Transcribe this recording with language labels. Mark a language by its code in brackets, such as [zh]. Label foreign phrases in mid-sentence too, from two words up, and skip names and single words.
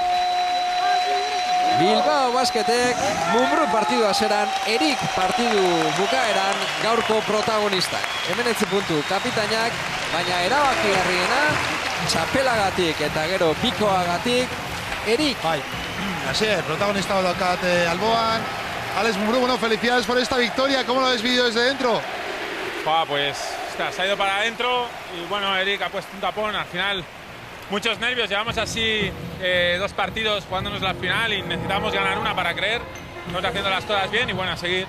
[eu] Bilbao Basketek Mumbrú partidu haseran, Erik partidu bukaeran gaurko protagonistak. 19 puntu kapitainak, baina erabakigarriena txapelagatik eta gero bikoagatik Erik. Bai, [es] así es, protagonista daukat alboan. Alex Mumbrú, bueno, felicidades por esta victoria. ¿Cómo lo habéis vivido desde dentro? Pues, se ha ido para adentro y bueno, Erik ha puesto un tapón. Al final, muchos nervios. Llevamos así 2 partidos jugándonos la final y necesitamos ganar una para creer. Estamos haciendo las cosas bien y bueno, a seguir.